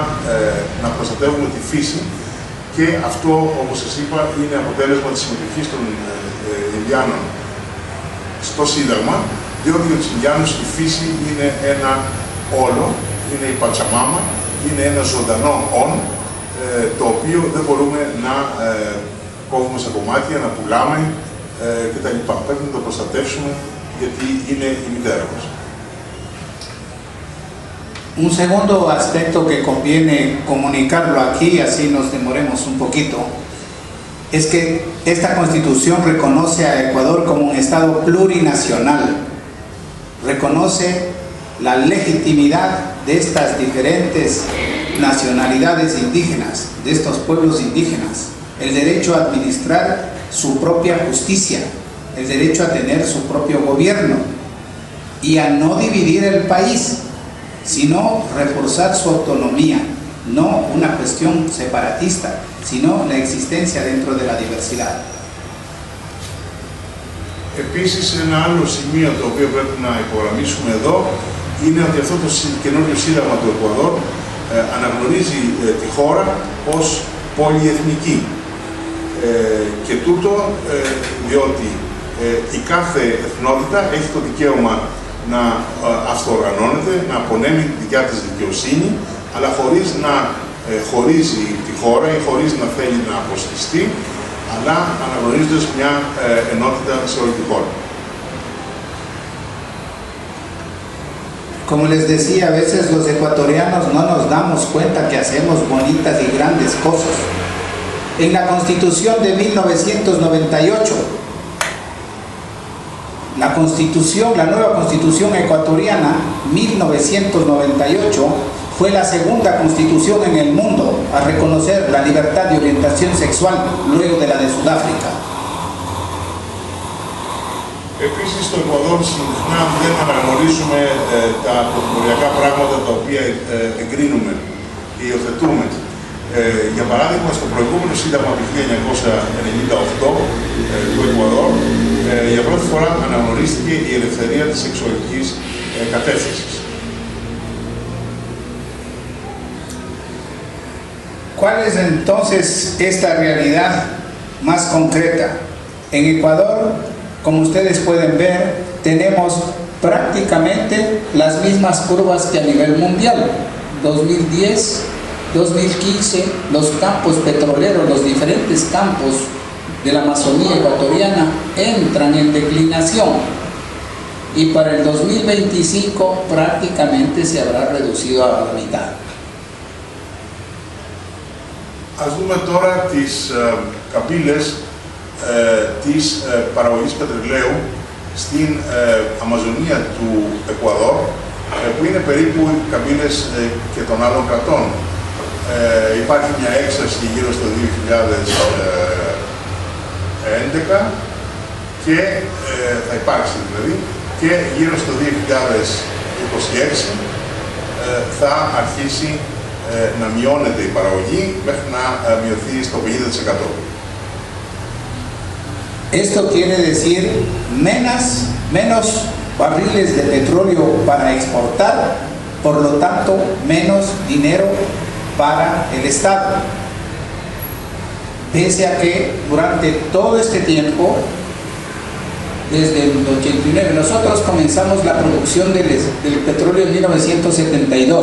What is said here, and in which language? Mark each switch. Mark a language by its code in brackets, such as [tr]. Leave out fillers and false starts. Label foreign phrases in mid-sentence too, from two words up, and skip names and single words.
[el] να προστατεύουμε τη φύση, και αυτό, όπως σας είπα, είναι αποτέλεσμα της συμμετοχής των Ινδιάνων στο Σύνταγμα, διότι για τους Ινδιάνους η φύση είναι ένα όλο, είναι η Πατσαμάμα, είναι ένα ζωντανό όν, το οποίο δεν μπορούμε να κόβουμε σε κομμάτια, να πουλάμε κτλ. Πρέπει να το προστατεύσουμε, γιατί είναι η μητέρα μας. [es] Un segundo aspecto que conviene comunicarlo aquí, así nos demoremos un poquito, es que esta Constitución reconoce a Ecuador como un Estado plurinacional, reconoce la legitimidad de estas diferentes nacionalidades indígenas, de estos pueblos indígenas, el derecho a administrar su propia justicia, el derecho a tener su propio gobierno y a no dividir el país, sino reforzar su autonomía, no una cuestión separatista, sino la existencia dentro de la diversidad. [el] Επίσης, ένα άλλο σημείο το οποίο πρέπει να υπογραμμίσουμε εδώ είναι ότι αυτό το καινούριο σύνταγμα του Εκουαδόρ αναγνωρίζει τη χώρα ως πολυεθνική. Και τούτο διότι η κάθε εθνότητα έχει το δικαίωμα να αυτοοργανώνεται, να απονέμει τη δικιά της δικαιοσύνη, αλλά χωρίς να χωρίζει τη χώρα ή χωρίς να θέλει να αποσχιστεί, αλλά αναγνωρίζοντας μια ενότητα σε όλη τη χώρα. [es] Como les decía, a veces los ecuatorianos no nos damos cuenta que hacemos bonitas y grandes cosas. En la Constitución de 1998, la nueva Constitución ecuatoriana, 1998, fue la segunda constitución en el mundo a reconocer la libertad de orientación sexual luego de la de Sudáfrica. [el] Επίσης, στο Εκουαδόρ συχνά δεν αναγνωρίζουμε τα πρωτοποριακά πράγματα τα οποία εγκρίνουμε ή υιοθετούμε. Για παράδειγμα, στο προηγούμενο σύνταγμα του 1998 του Εκουαδόρ, για πρώτη φορά αναγνωρίστηκε η ελευθερία της σεξουαλικής κατεύθυνσης. [es] ¿Cuál es entonces esta realidad más concreta? En Ecuador, como ustedes pueden ver, tenemos prácticamente las mismas curvas que a nivel mundial. 2010, 2015, los campos petroleros, los diferentes campos de la Amazonía ecuatoriana entran en declinación, y para el 2025 prácticamente se habrá reducido a la mitad. [el] Ας δούμε τώρα τις καμπύλες της παραγωγής πετρελαίου στην Αμαζονία του Εκουαδόρ, που είναι περίπου οι καμπύλες και των άλλων κρατών. Υπάρχει μια έξαρση γύρω στο 2011 και θα υπάρξει δηλαδή, και γύρω στο 2026 θα αρχίσει να μειώνεται η παραγωγή μέχρι να μειωθεί στο 50%. [es] Esto quiere decir menos barriles de petróleo para exportar, por lo tanto menos dinero para el Estado. Pese a que durante todo este tiempo, desde el 89, nosotros comenzamos la producción del petróleo en 1972.